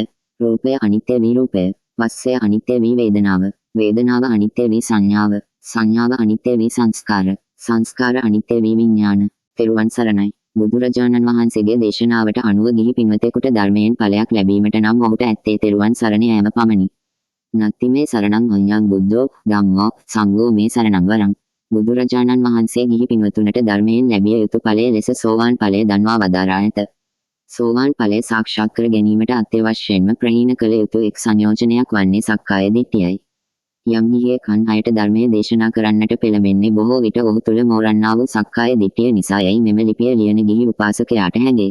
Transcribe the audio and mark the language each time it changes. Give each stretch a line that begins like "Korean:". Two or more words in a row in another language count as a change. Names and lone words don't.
Sinhala: රූපය අනිත්‍ය වී රූපය, වස්සය අනිත්‍ය වී වේදනාව, වේදනාව අනිත්‍ය වී සංඥාව, සංඥාව අනිත්‍ය වී සංස්කාර, සංස්කාර අනිත්‍ය වී විඥාන. තෙරුවන් සරණයි. බුදුරජාණන් වහන්සේගේ දේශනාවට අනුව ගිහි පින්වතෙකුට ධර්මයෙන් ඵලයක් ලැබීමට නම් ඔහුට ඇත්තේ තෙරුවන් සරණ යාම පමණි.
Pali: නත්ති මේ සරණං අඤ්ඤං බුද්ධෝ ධම්මෝ සංඝෝ මේ සරණං වරං.
Sinhala: බුදුරජාණන් වහන්සේ ගිහි පින්වතුන්ට ධර්මයෙන් ලැබිය යුතු ඵලය ලෙස සෝවාන් ඵලය දන්වා වදාරා ඇත. සෝවාන් ඵලය සාක්ෂාත් කර ගැනීමට අත්‍යවශ්‍යයෙන්ම ප්‍රහීන කළ යුතු එක් සංයෝජනයක් වන්නේ සක්කාය දිට්ඨියයි. යම් ගිහියෙක් අන් අයට ධර්මයේ දේශනා කරන්නට පෙළඹෙන්නේ බොහෝ විට ඔහු තුළ මෝරන්නා වූ සක්කාය දිට්ඨිය නිසායයි මෙම ලිපිය ලියන ගිහි උපාසකයාට හැඟේ.